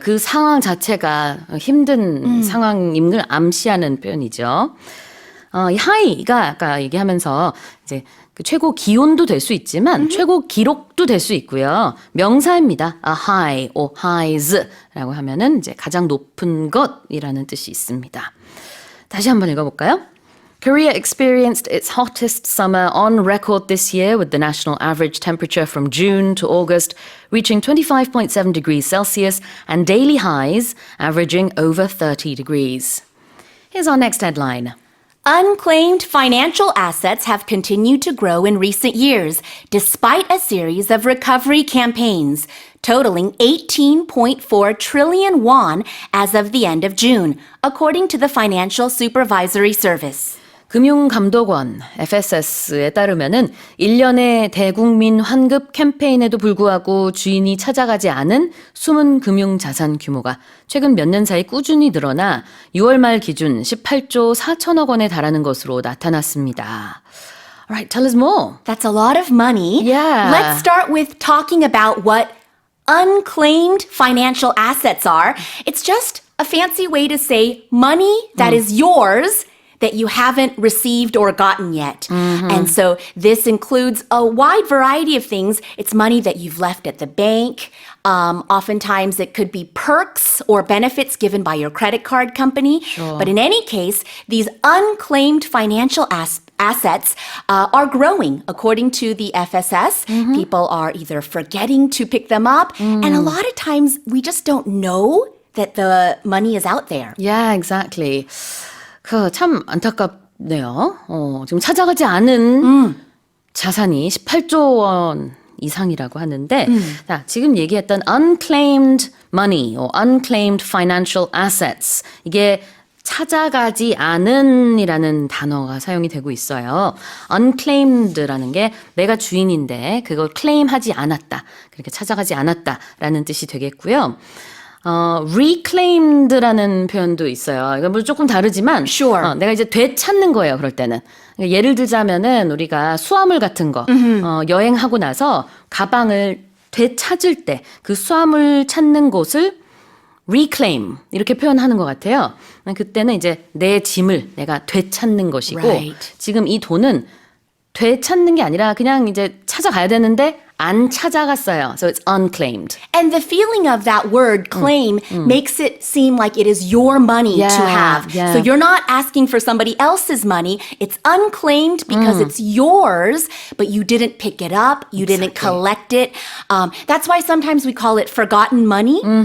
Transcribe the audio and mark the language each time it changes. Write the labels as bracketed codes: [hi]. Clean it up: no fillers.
[ko] 그 상황 자체가 힘든 상황인 걸 암시하는 표현이죠. 이 하이가 아까 얘기하면서 이제 그 최고 기온도 될 수 있지만 최고 기록도 될 수 있고요. 명사입니다. A high or highs라고 하면은 이제 가장 높은 것이라는 뜻이 있습니다. 다시 한번 읽어볼까요? [en] Korea experienced its hottest summer on record this year with the national average temperature from June to August reaching 25.7 degrees Celsius and daily highs averaging over 30 degrees. Here's our next headline. Unclaimed financial assets have continued to grow in recent years, despite a series of recovery campaigns, totaling 18.4 trillion won as of the end of June, according to the Financial Supervisory Service. [ko] 금융감독원 FSS에 따르면은 1년의 대국민 환급 캠페인에도 불구하고 주인이 찾아가지 않은 숨은 금융자산 규모가 최근 몇 년 사이 꾸준히 늘어나 6월 말 기준 18조 4천억 원에 달하는 것으로 나타났습니다. [en] Alright, tell us more. That's a lot of money. Yeah. Let's start with talking about what unclaimed financial assets are. It's just a fancy way to say money that is yours that you haven't received or gotten yet. And so this includes a wide variety of things. It's money that you've left at the bank. Oftentimes it could be perks or benefits given by your credit card company. But in any case, these unclaimed financial assets are growing. According to the FSS, people are either forgetting to pick them up, and a lot of times we just don't know that the money is out there. Yeah, exactly. [ko] 참 안타깝네요. 지금 찾아가지 않은 자산이 18조 원 이상이라고 하는데 자, 지금 얘기했던 [en] unclaimed money or unclaimed financial assets [ko] 이게 찾아가지 않은이라는 단어가 사용이 되고 있어요. unclaimed라는 게 내가 주인인데 그걸 claim하지 않았다. 그렇게 찾아가지 않았다라는 뜻이 되겠고요. reclaimed라는 표현도 있어요. 이건 뭐 조금 다르지만 [en] Sure. [ko] 내가 이제 되찾는 거예요. 그럴 때는. 예를 들자면은 우리가 수화물 같은 거 여행하고 나서 가방을 되찾을 때 그 수화물 찾는 곳을 reclaim 이렇게 표현하는 것 같아요. 그때는 이제 내 짐을 내가 되찾는 것이고 [en] Right. [ko] 지금 이 돈은 되찾는 게 아니라 그냥 이제 찾아가야 되는데 안 찾아갔어요. [en] So it's unclaimed. And the feeling of that word claim makes it seem like it is your money to Yeah, have. yeah. So you're not asking for somebody else's money. It's unclaimed because it's yours, but you didn't pick it up. You didn't collect it. That's why sometimes we call it forgotten money.